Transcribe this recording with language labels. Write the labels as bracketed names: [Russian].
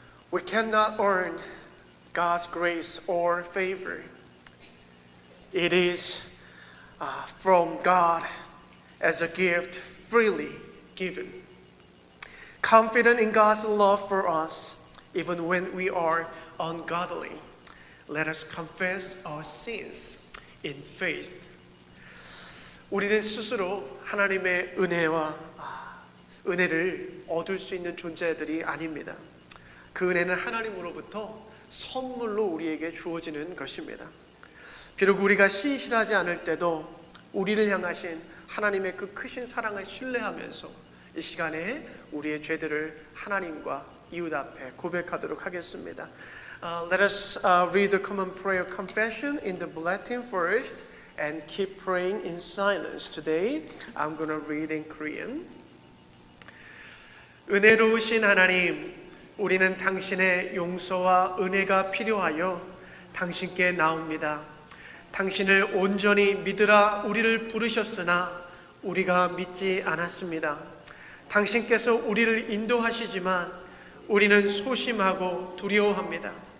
[English] We cannot earn God's grace or favor. It is from God as a gift freely given. Confident in God's love for us, even when we are ungodly, let us confess our sins in faith. [Korean] 우리는 스스로 하나님의 은혜를 얻을 수 있는 존재들이 아닙니다. 그 은혜는 하나님으로부터 선물로 우리에게 주어지는 것입니다. 비록 우리가 신실하지 않을 때도 우리를 향하신 하나님의 그 크신 사랑을 신뢰하면서 이 시간에 우리의 죄들을 하나님과 이웃 앞에 고백하도록 하겠습니다. [English] Let us read the common prayer confession in the bulletin first and keep praying in silence. Today I'm going to read in Korean. [Korean] 은혜로우신 하나님, 우리는 당신의 용서와 은혜가 필요하여 당신께 나옵니다. 당신을 온전히 믿으라 우리를 부르셨으나 우리가 믿지 않았습니다. 당신께서 우리를 인도하시지만 우리는 소심하고 두려워합니다.